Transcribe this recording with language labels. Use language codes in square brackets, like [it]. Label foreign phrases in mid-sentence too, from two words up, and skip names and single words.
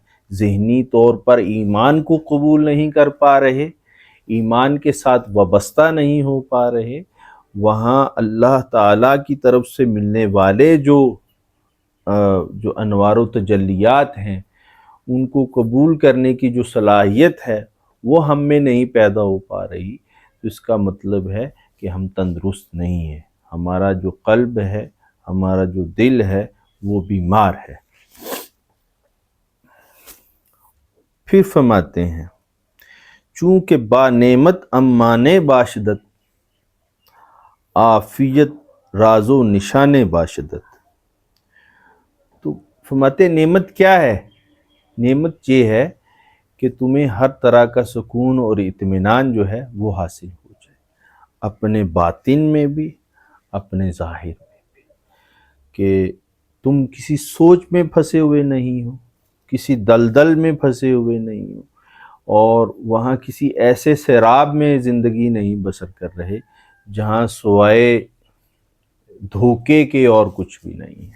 [ur] ذہنی طور پر ایمان کو قبول نہیں کر پا رہے، ایمان کے ساتھ وابستہ نہیں ہو پا رہے، وہاں اللہ تعالیٰ کی طرف سے ملنے والے جو انوار و تجلیات ہیں ان کو قبول کرنے کی جو صلاحیت ہے وہ ہم میں نہیں پیدا ہو پا رہی، تو اس کا مطلب ہے کہ ہم تندرست نہیں ہیں، ہمارا جو قلب ہے، ہمارا جو دل ہے وہ بیمار ہے۔ پھر فرماتے ہیں [fa] چونکہ با نعمت امانے باشدت، عافیت راز و نشان باشدت۔ [ur] تو فرماتے ہیں نعمت کیا ہے؟ نعمت یہ ہے کہ تمہیں ہر طرح کا سکون اور اطمینان جو ہے وہ حاصل ہو جائے، اپنے باطن میں بھی، اپنے ظاہر میں بھی، کہ تم کسی سوچ میں پھنسے ہوئے نہیں ہو، کسی دلدل میں پھنسے ہوئے نہیں ہو، اور وہاں کسی ایسے سیراب میں زندگی نہیں بسر کر رہے جہاں سوائے دھوکے کے اور کچھ بھی نہیں ہے۔